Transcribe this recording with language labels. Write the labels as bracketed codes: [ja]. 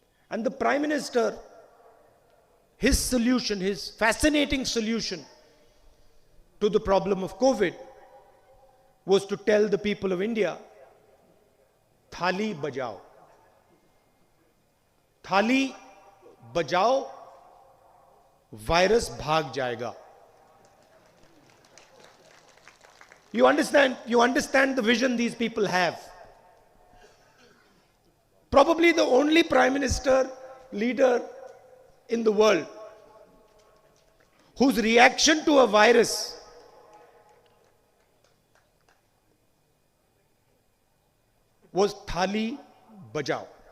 [en] And the Prime Minister, his solution, his fascinating solution to the problem of COVID was to tell the people of India, [hi] Thali bajao. Thali बजाओ, virus भाग जाएगा। [en] You understand the vision these people have. Probably the only prime minister, leader in the world whose reaction to a virus was [hi] Thali bajao.